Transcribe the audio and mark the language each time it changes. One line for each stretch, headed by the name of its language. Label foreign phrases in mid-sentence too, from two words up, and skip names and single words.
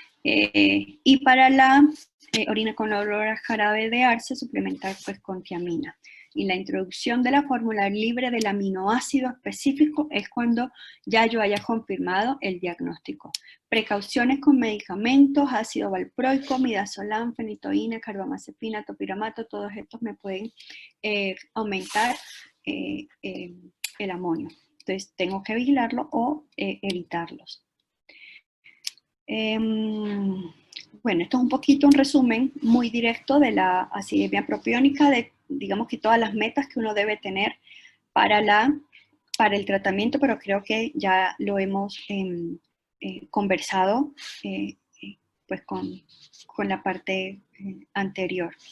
Spanish: Y para la orina con olor a jarabe de arce, suplementar pues con tiamina. Y la introducción de la fórmula libre del aminoácido específico es cuando ya yo haya confirmado el diagnóstico. Precauciones con medicamentos, ácido valproico, midazolam, fenitoína, carbamazepina, topiramato, todos estos me pueden aumentar el amonio. Entonces tengo que vigilarlo o evitarlos. Bueno, esto es un poquito un resumen muy directo de la acidemia propiónica, de digamos que todas las metas que uno debe tener para el tratamiento, pero creo que ya lo hemos conversado pues con la parte anterior.